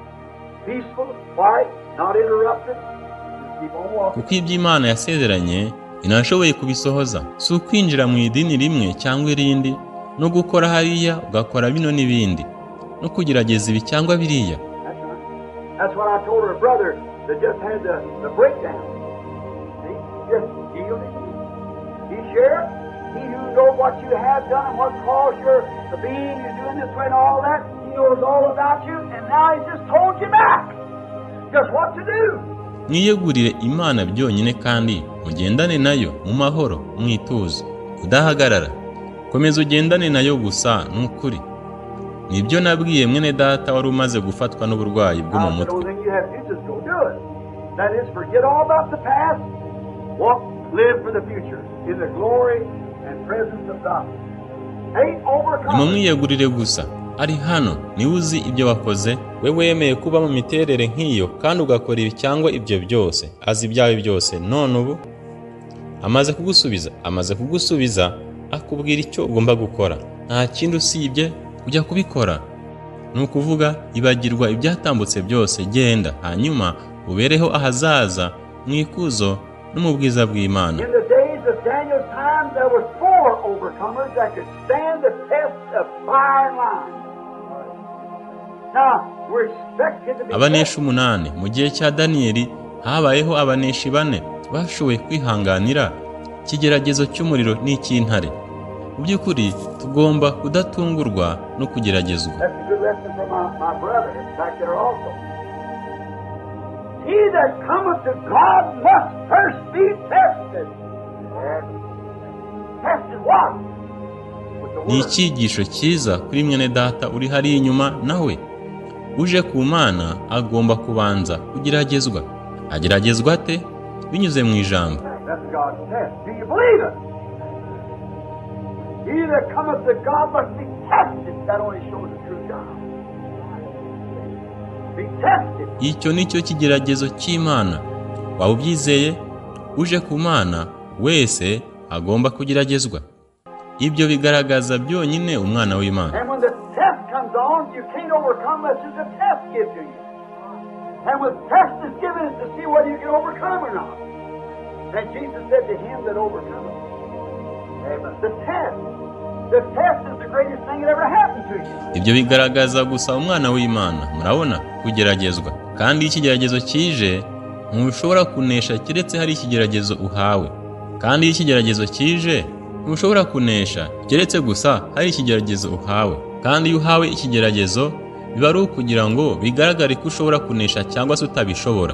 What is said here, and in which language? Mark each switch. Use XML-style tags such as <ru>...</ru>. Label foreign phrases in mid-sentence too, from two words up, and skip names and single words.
<rw>Kuko iby'Imana yasezeranye inashoboye kubisohoza. Si ukwinjira mu idini rimwe cyangwa irindi no gukora hariya ugakora bino n'ibindi no kugerageza ibi cyangwa biriya.</rw> <en>That's what I told her brother that just had the breakdown. See? Just yielded. He shared. He who knows what you have done and what caused your being, you're doing this way and all that. He knows all about you, and now he just told you back just what to do.</en> <rw>Mwiyegurire Imana byonyine kandi mugendane nayo mu mahoro, mwituze, udahagarara. Komeza ugendane nayo gusa n'ukuri. Nibyo nabwiye mwene data wari umaze gufatwa n'uburwayi bwo mu mutwe.</rw> <en>That is, forget all about the past. Walk, live for the future in the glory and presence of God.</en> <rw>Nimumwiyegurire gusa. Ari hano niwe uzi ibyo wakoze. We wemeye kuba mu miterere nk'iyo kandi ugakora ibi cyangwa ibyo byose. Azi ibyawe byose. None ubu amaze kugusubiza akubwira icyo ugomba gukora. Nta kindi usibye kujya kubikora. Ni ukuvuga ibagirwa ibyatambutse byose, genda hanyuma ubereho ahazaza mu ikuzo no mu bwiza bw'Imana.</rw> <en>In the days of Daniel's time there were 4 overcomers that could stand the test of fire and line. Now we're expected to be</en> <rw>abaneshi 8. Mu gihe cya Daniyeli habayeho abaneshi 4 bashoboye kwihanganira ikigeragezo cy'umuriro n'icy'intare. Mu by'ukuri tugomba kudatungurwa no kugeragezwa.</rw> <en>That's a good lesson from my brother back there also. He that cometh to God must first be tested. Tested what?</en> <rw>Ni icyigisho cyiza kuri mwene data uri hari inyuma nawe. Uje ku Mana agomba kubanza kugeragezwa. Ageragezwa ate? Binyuze mu ijambo.</rw> <en>That's God's test. Do you believe it? He that cometh to God must be tested. That only shows the true God. Be tested.</en> <rw>Icyo nicyo kigeragezo cy'Imana. Waba ubyizeye? Uje ku Mana wese agomba kugeragezwa. Ibyo bigaragaza byonyine umwana w'Imana.</rw> <en>And when the test comes on, you can't overcome unless there's a test given to you. And when the test is given, it's to see whether you can overcome or not. And Jesus said to him that overcometh. The test is the greatest thing that ever happened to you.</en> <rw>Ibyo bigaragaza gusa umwana w'Imana. Murabona kugeragezwa. Kandi ikigeragezo kije ntushobora kunesha keretse hari ikigeragezo uhawe. Kandi ikigeragezo kije ntushobora kunesha keretse gusa hari ikigeragezo uhawe. Kandi iyo uhawe ikigeragezo biba ari ukugira ngo bigaragare ko ushobora kunesha cyangwa se utabishobora.</rw>